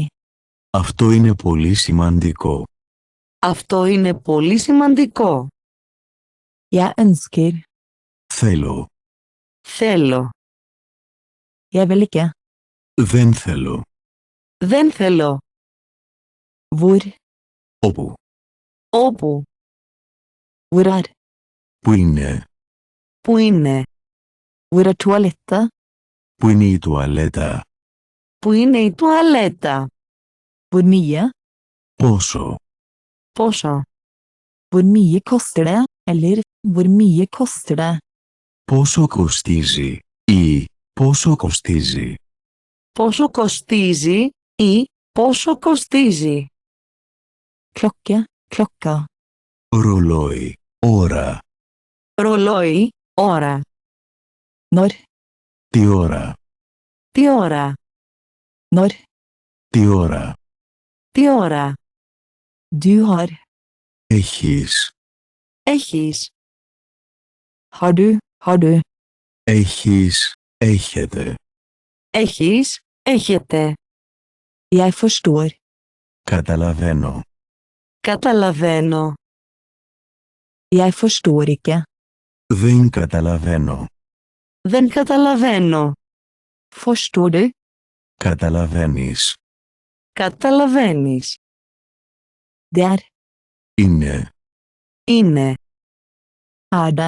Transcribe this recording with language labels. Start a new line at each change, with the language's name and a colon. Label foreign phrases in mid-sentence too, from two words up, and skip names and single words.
Greek: Αυτό είναι πολύ σημαντικό. Αυτό είναι πολύ σημαντικό.
Norwegian: Jeg ønsker.
Greek: Θέλω. Θέλω.
Norwegian: Jeg vil ikke.
Greek: Δεν θέλω. Δεν θέλω.
Norwegian: Hvor?
Greek: Όπου. Όπου.
Norwegian: Hvor er?
Greek: Πού είναι. Πού είναι.
Norwegian: Hvor er toalettet?
Greek: Πού είναι η τουαλέτα. Πού είναι η τουαλέτα.
Norwegian: Hvor mye?
Greek: Πόσο. Πόσο.
Norwegian: Hvor mye koster det? Eller, hvor mye koster det?
Greek: Πόσο κοστίζει. Ή πόσο κοστίζει. Πόσο κοστίζει ή πόσο κοστίζει.
Norwegian: Klokke, klokka.
Greek: Ρολόι. Ώρα. Ρολόι, ώρα.
Norwegian: Når,
Greek: Τι ώρα. Τι ώρα.
Norwegian: når.
Greek: Τι ώρα. Τι ώρα.
Norwegian: Du har.
Greek: Έχεις. Έχεις.
Norwegian: Har du.
Greek: Έχεις. Έχετε. Έχεις. Έχετε.
Norwegian: Jeg forstår.
Greek: Καταλαβαίνω. Καταλαβαίνω.
Norwegian: Jeg forstår ikke.
Greek: Δεν καταλαβαίνω. Δεν καταλαβαίνω.
Norwegian: Forstår du?
Greek: Καταλαβαίνεις. Καταλαβαίνεις.
Norwegian: Det er.
Greek: Είναι. Είναι.
Norwegian: Er det.